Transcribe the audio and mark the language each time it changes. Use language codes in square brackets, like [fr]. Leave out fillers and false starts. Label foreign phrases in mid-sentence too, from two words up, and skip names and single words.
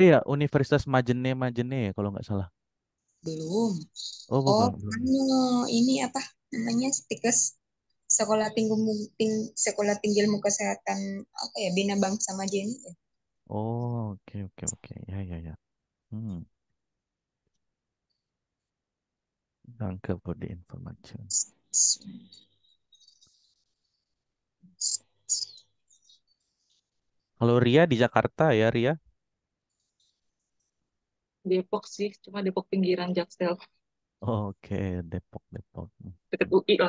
[id] ya Universitas Majene Majene ya kalau nggak salah. Belum. Oh, Oh, belum. ini apa namanya? Stikes Sekolah Tinggi Ilmu Kesehatan apa ya? Bina Bangsa Majene. Ya? Oh, oke, oke, oke. Ya, ya, ya. [de] Danke für die Information. [id] Kalau Ria di Jakarta ya, Ria? Depok sih, cuma Depok pinggiran Jaksel. Oke, Depok, Depok. Deket UI lah.